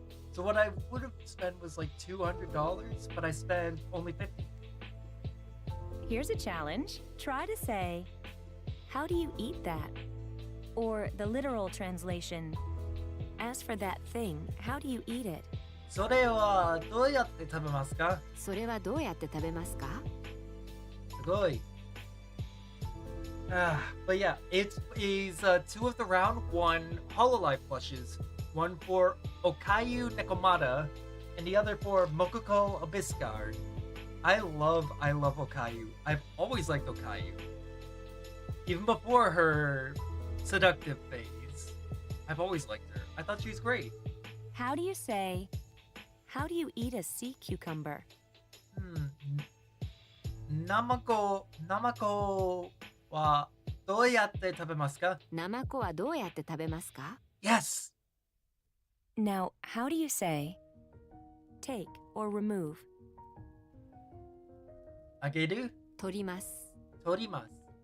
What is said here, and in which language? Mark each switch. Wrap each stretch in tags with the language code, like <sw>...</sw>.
<en>So what I would have spent was like $200, but I spent only $50. Here's a challenge. Try to say, how do you eat that? Or the literal translation, as for that thing, how do you eat it?</en> <ja>それはどうやって食べますか？それはどうやって食べますか？すごい。</ja> <en>But yeah, it is two of the round one Hololive plushes. One for Okayu Nekomata, and the other for Mokuko Abyssguard. I love Okayu. I've always liked Okayu. Even before her seductive phase. I've always liked her. I thought she was great. How do you say, how do you eat a sea cucumber?</en> <ja>Namako はどうやって食べますか？ナマコはどうやって食べますか？</ja> <en>Yes! Now, how do you say, take or remove?</en> <ja>あげる？取ります。取ります。</ja>